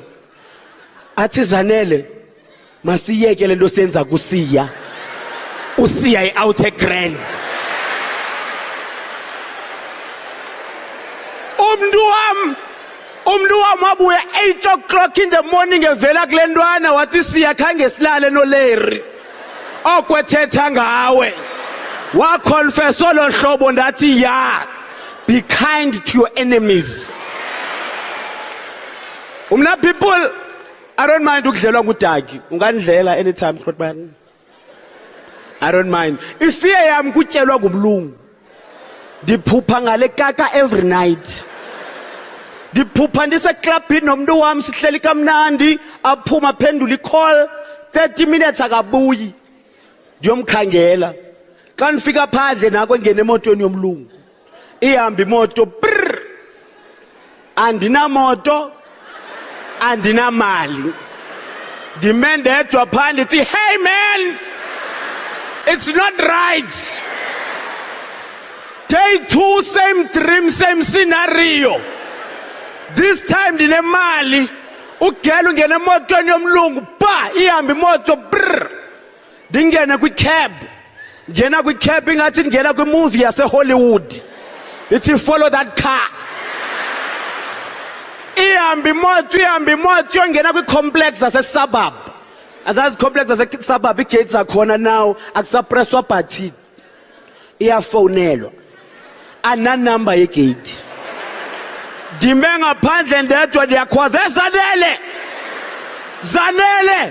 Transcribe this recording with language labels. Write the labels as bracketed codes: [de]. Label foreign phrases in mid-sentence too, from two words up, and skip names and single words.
[xh] Athi Zanele masiyeke le nto senza kusiya. Usiya i-outer grand. Umntu wam wabuya [en] 8 o'clock in the morning [xh] evela kule ntwana wathi siya khange silale noLarry. Okwethetha ngawe. Waconfess olo hlobo ndathi ya. [en] Be kind to your enemies. Umna people, I don't mind [xh] ukudlelwa ngudagi. Ungandlela anytime Khotbani. [en] I don't mind. [xh] Ifear yami kutyelwa ngumlungu. Ndiphupha ngale kaka [en] every night. [xh] Ndiphupha ndiseklabhini nomntu wami sihleli kamnandi aphuma phendula icall 30 minutes akabuyi. Ndiyomkhangela. Xa nifika phandle nako engene emotweni yomlungu. Ihamba imoto brr. Andinamoto. Andinamali. Ndime ndedwa phandle ithi [en] hey man. It's not right. Day 2, same dream, same scenario. This time ndinemali. [xh] Ugela ungena emotweni yomlungu ba ihamba imoto brr. Ndingena kwi-cab. Ngena kwi-cab ingathi ngena kwi-movie yase-Hollywood. [en] Ithi follow that car. [xh] Ihamba imoto yongena kwi-complex yase-suburb. Azazi complex yase-suburb i-gates akhona now akusapresswa button. Iyafonelwa. Ananumber yegate. Ndime ngaphandle ndedwa ndiyakhwaza Zanele.